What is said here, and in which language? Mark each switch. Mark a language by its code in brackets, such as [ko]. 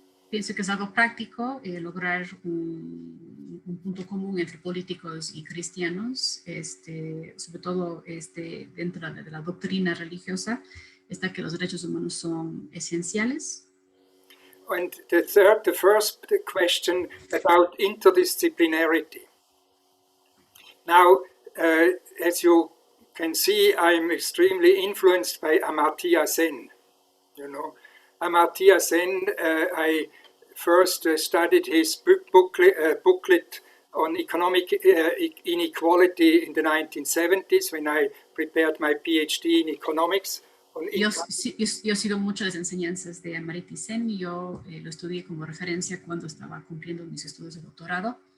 [es] pienso que es algo práctico lograr un punto común entre políticos y cristianos, sobre todo dentro de la doctrina religiosa, está que los derechos humanos son esenciales. [en] And the first question about interdisciplinarity. Now, as you can see, I'm extremely influenced by Amartya Sen. You know, Amartya Sen, I first studied his booklet on economic inequality in the 1970s when I prepared my PhD in economics. [es] Yo he sido mucho las enseñanzas de Amartya Sen y yo lo estudié como referencia cuando estaba cumpliendo mis estudios de doctorado.